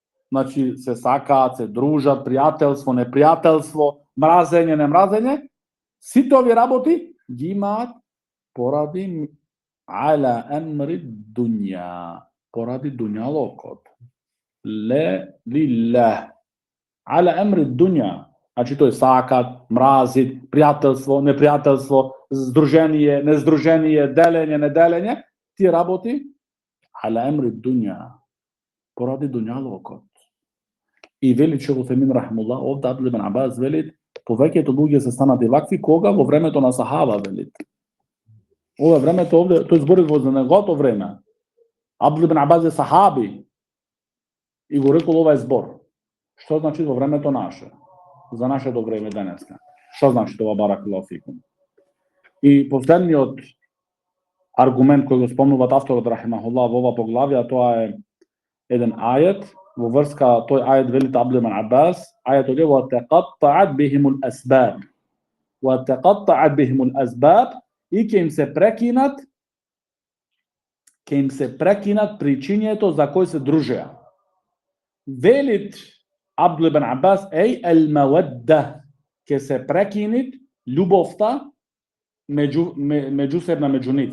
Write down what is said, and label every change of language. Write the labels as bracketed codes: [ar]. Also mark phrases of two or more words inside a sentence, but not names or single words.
[mk] значи се сакаат, се дружат, пријателство, непријателство, мразење, немразење, сите овие работи ги имаат поради [ar] على أمر الدنيا, [mk] поради дуњалокот. Лилlah. [ar] على أمر الدنيا, [mk] значи тој сакат, мразит, пријателство, непријателство, здружение, нездружение, делење, неделење, тие работи [ar] على أمر الدنيا, [mk] поради дуњалокот. И вели Шейх Утхаймин рахимуллах, овде Абдул ибн Абас вели, повеќето луѓе се станати вакви кога во времето на сахаба, вели. Ова времето овде, тој збори во за неговото време. Абдул ибн Абас е сахаби и го рекол ова е збор. Што значи во времето наше? За нашето време денеска. Што значи тоа, [ar] بارك الله فيكم? [mk] И последниот аргумент кој го спомнуваат авторот рахимахуллах во ова поглавје, тоа е еден ајет во врска тој ајет вели Абдул ибн Абас, ајетот е [ar] وتقطعت بهم الأسباب. وتقطعت بهم الأسباب, [mk] и ќе им се прекинат причињето за кој се дружеа. Велит Абдул ибн Абас, ал-маwadda, ќе се прекинит љубовта меѓусебна меѓу нив.